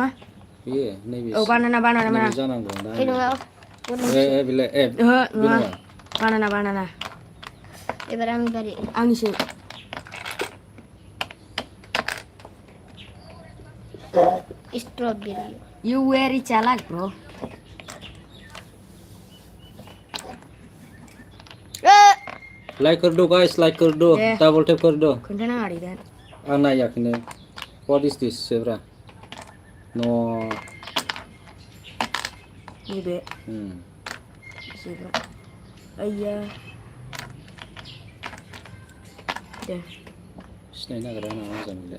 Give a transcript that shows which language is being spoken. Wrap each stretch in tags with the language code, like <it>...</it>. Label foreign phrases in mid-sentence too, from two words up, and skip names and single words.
<brx>बेयो नैबे औ बानाना नैबे जानांगौ दा बे नङा बेलाय ओहो बे नङा बानाना एबार आंनि बारि आंनिसो स्ट्रबेरी</brx> <en>You very चालाक bro</en> <hi>लाइक कर दो गाइस लाइक कर दो</hi> <brx>दे।</brx> <en>double tap</en> <hi>कर दो</hi> <brx>खोन्थानाङा ओरैनो आं नायाखैनो</brx> <en>what is this zebra</en> <brx>न नैबे जेब्रा आइया दे सिनायनो नागिरा नामा मोजां मोनलाय</brx>